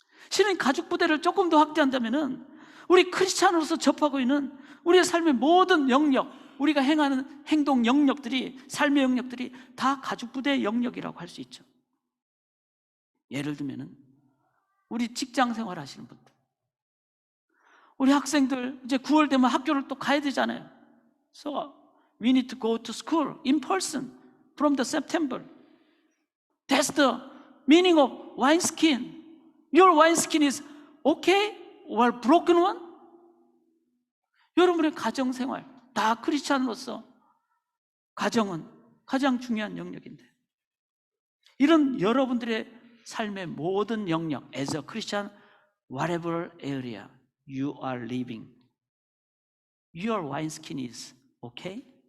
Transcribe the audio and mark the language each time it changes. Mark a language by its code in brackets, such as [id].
[ko] 실은 가죽 부대를 조금 더 확대한다면은 우리 크리스찬으로서 접하고 있는 우리의 삶의 모든 영역, 우리가 행하는 행동 영역들이, 삶의 영역들이 다 가죽 부대의 영역이라고 할 수 있죠. 예를 들면은 우리 직장 생활 하시는 분들, 우리 학생들 이제 9월 되면 학교를 또 가야 되잖아요. [en] So we need to go to school in person from the September. That's the meaning of wineskin. Your wineskin is okay or broken one? [ko] 여러분의 가정생활, 다 크리스찬으로서 가정은 가장 중요한 영역인데, 이런 여러분들의 삶의 모든 영역, [en] as a Christian, whatever area you are living, your wineskin is okay?